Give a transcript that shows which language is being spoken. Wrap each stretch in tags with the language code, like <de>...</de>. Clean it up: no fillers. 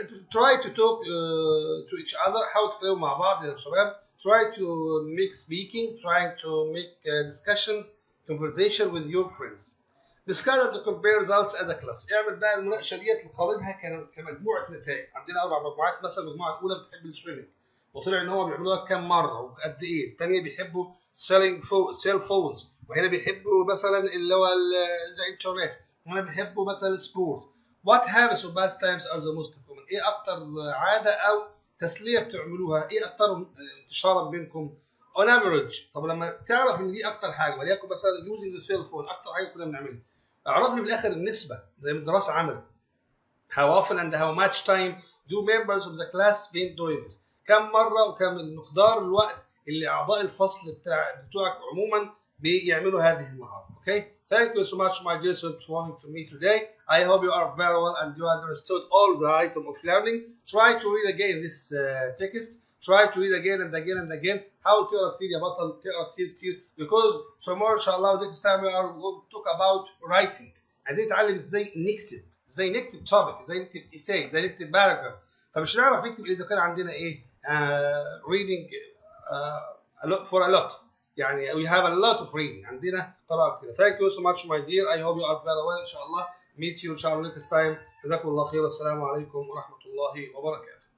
<en>try to talk to each other.</en> <ar>حاولوا تتكلموا مع بعض يا شباب.</ar> <en>Try to make speaking, trying to make discussions, conversation with your friends. Discuss and compare results as a class.</en> <ar>اعمل بقى المناقشه ديت وقارنها كمجموعه نتائج. عندنا 4 مجموعات، مثلا المجموعه الاولى بتحب السويمنج وطلع ان هو بيعملوها كام مره وقد ايه. الثانيه بيحبوا سيل فونز، وهنا بيحبوا مثلا اللي هو زي الانترنت، وهنا بيحبوا مثلا السبورت.</ar> <en>What habits or pastimes are the most common؟</en> <ar>ايه اكتر عاده او تسليه بتعملوها؟ ايه اكتر انتشارا بينكم؟</ar> <en>on average.</en> <ar>طب لما تعرف ان دي اكتر حاجه، وليكن مثلا</ar> <en>using the cell phone</en> <ar>اكتر حاجه كنا بنعملها، اعرض لي بالاخر النسبه زي ما الدراسه عملت.</ar> <en>how often and how much time do members of the class spend doing this؟</en> <ar>كم مره وكم المقدار الوقت اللي اعضاء الفصل بتوعك عموما بيعملوا هذه المهاره.</ar> <en>Okay, thank you so much my dear students for joining to me today. I hope you are very well and you understood all the item of learning. Try to read again this text. Try to read again and again and again.</en> <ar>حاول تقرا كتير يا بطل، تقرا كتير</ar> <en>because tomorrow ان شاء الله next time we are going to talk about writing.</en> <ar>عايزين نتعلم ازاي نكتب، ازاي نكتب topic، ازاي نكتب essay، ازاي نكتب paragraph. فمش هنعرف نكتب اذا كان عندنا ايه</ar> <en>reading a lot for a lot. يعني we have a lot of reading،</en> <ar>عندنا قراءة كتير.</ar> <en>Thank you so much my dear. I hope you are very well.</en> <ar>ان شاء الله meet you ان شاء الله next time. جزاكم الله خير. السلام عليكم ورحمة الله وبركاته.</ar>